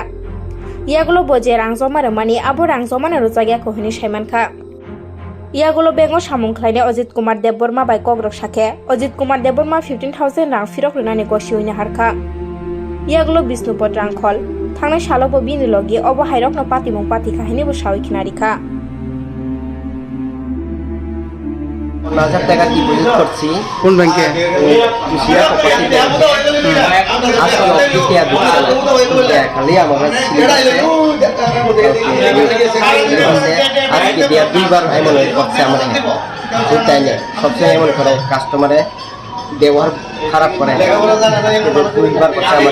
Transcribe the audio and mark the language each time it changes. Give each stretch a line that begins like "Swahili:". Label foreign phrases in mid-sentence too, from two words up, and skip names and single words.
Kok Borok: Yagulo boje rang joma remani abo rang joma na rojagya kohini Simon Kha. Yagulo bengo samung khlainai Ajit Kumar Debborma bai kogrok sakhe Ajit Kumar Debborma 15,000 rang firok renani gosiyuina harkha. Yagulo Bishnupur Rangkhol thangnai salobo bini logi obo hairokno patimung pati kahini bo sawi khinarikha.
Bangla: লাখ টাকা ডিপোজিট করছি কোন ব্যাংকে? কুশিয়া কোপারেটিভ আজকে অফিসে দিচ্ছে খালি আমার আজকে দিয়া দুইবার এমন করছে আমার তাই না সবসময় এমন করে কাস্টমারে ব্যবহার খারাপ করে দুইবার করছে আমার।